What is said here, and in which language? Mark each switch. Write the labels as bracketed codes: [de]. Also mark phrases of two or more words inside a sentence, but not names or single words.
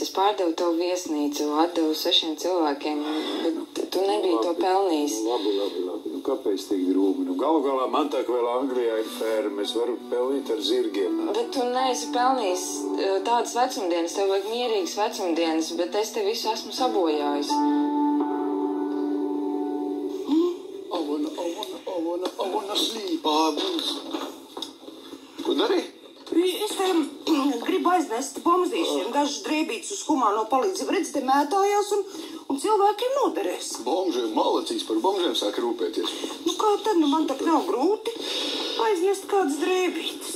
[lv] Es pārdevu to viesnīcu, atdevu 6 cilvēkiem, bet tu nebija to pelnījis. Labi. Nu, kāpēc tik drūmi? Galu galā man tā, ka vēl Anglijā ir ferma. Es varu pelnīt ar zirgiem. Bet tu neesi pelnījis tādas vecumdienas. Tev vajag mierīgas vecumdienas, bet es te visu esmu sabojājis. [en] I wanna sleep. [lv] Ko dari? Es gribu aiznest bomzīšiem dažas drēbītes uz humāno palīdzību. Redz, te mētājās un cilvēkiem noderēs. Bomžiem malacīs par bomžiem sāk rūpēties. Nu kā tad, man tak nav grūti aiznest kādas drēbītes.